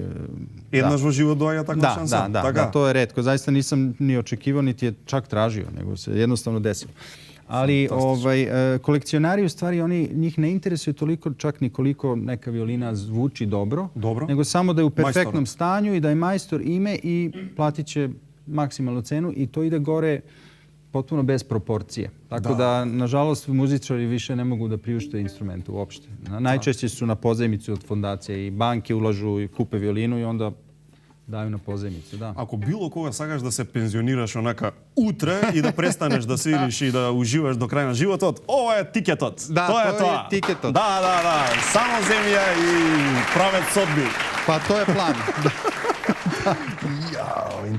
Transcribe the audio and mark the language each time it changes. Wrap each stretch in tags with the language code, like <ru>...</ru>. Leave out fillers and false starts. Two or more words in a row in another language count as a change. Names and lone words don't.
<mk>Еднаш во живот доаѓа таква шанса?</mk> <sr>Da, to je retko. Zaista nisam ni očekivao, niti je čak tražio, nego se jednostavno desilo. Ali kolekcionari, u stvari, njih ne interesuje toliko čak ni koliko neka violina zvuči dobro, nego samo da je u perfektnom stanju i da je majstor ime i platit će maksimalnu cenu i to ide gore potpuno bez proporcije. Tako da, nažalost, muzičari više ne mogu da priušte instrumente uopšte. Najčešće su na pozajmicu od fondacije i banke ulažu i kupe violinu i onda daju na pozajmicu, da.</sr> <mk>Ако било кога сакаш да се пензионираш онака утре и да престанеш да свириш и да уживаш до крај на животот, ова е тикетот. Тоа е тикетот. Да. Само земја и правец содби. Па тоа е план. Интересно,</mk>